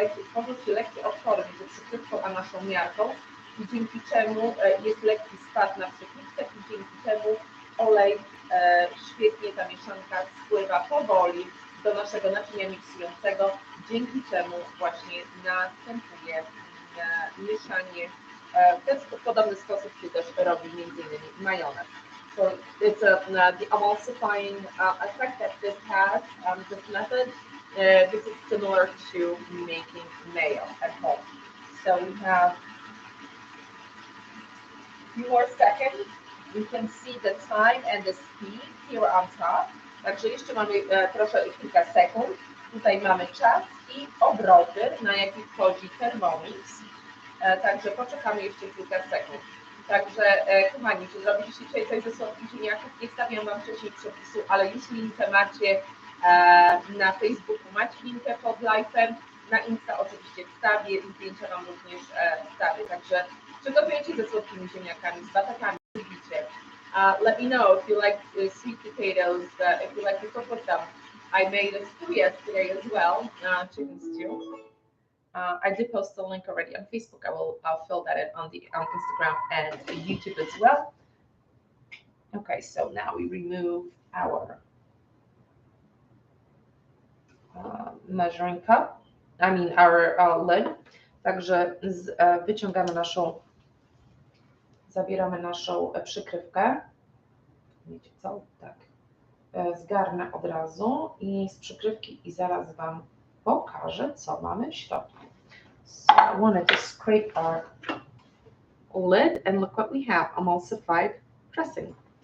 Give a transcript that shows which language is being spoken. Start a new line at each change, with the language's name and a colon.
Polish: tworzą się lekkie otwory między przykrywką a naszą miarką, i dzięki czemu jest lekki spad na przykrywce i dzięki czemu olej, świetnie ta mieszanka spływa powoli do naszego naczynia miksującego, dzięki czemu właśnie następuje mieszanie W ten podobny sposób się też robi między innymi majonez.
English: So it's the emulsifying effect that this has, this method. This is similar to making mayo at home. So we have a few more seconds. We can see the time and the speed here on top.
Polish: Także jeszcze mamy kilka sekund. Tutaj mamy czas i obroty, na jakich wchodzi Thermomix. Także poczekamy jeszcze kilka sekund. Także kochani, czy zrobiliście dzisiaj coś ze słodkich ziemniaków? Nie stawiam Wam wcześniej przepisu, ale już linkę macie na Facebooku, macie linkę pod live'em, na Insta oczywiście wstawię i zdjęcia Wam również wstawię. Także czy gotujecie ze słodkimi ziemniakami, z batatami, lubicie?
English: Let me know if you like sweet potatoes, if you like to cook with them. I made a stew yesterday as well, chicken stew. I did post the link already on Facebook. I'll fill that in on Instagram and YouTube as well. Okay, so now we remove our measuring cup. I mean our lid.
Polish: Także wyciągamy zabieramy naszą przykrywkę. Wiecie co? Tak. Zgarnę od razu i z przykrywki i zaraz Wam pokażę, co mamy w środku.
English: So I wanted to scrape our lid and look what we have, emulsified dressing.